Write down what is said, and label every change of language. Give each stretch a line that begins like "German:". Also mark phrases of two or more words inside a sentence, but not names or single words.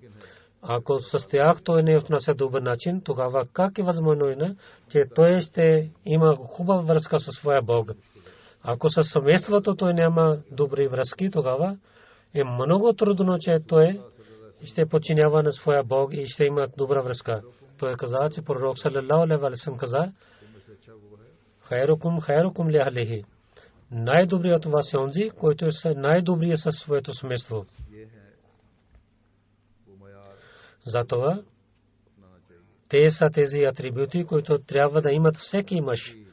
Bulgarian: Ако с тях той не отнася добър начин, тогава как е възможно, че той ще има хубава връзка със своя Бог? Ако със семейството той няма добри връзки, тогава е много трудно, че той ще подчинява на своя Бог и ще има добра връзка. Той каза, че пророк
Arabic: صلى الله عليه وسلم
Bulgarian: каза,
Arabic: خيركم لأهله.
Bulgarian: Най-добрият от вас е онзи, който е най-добрият със своето семейство. Затова те са тези атрибути, които трябва да имат всеки мъж.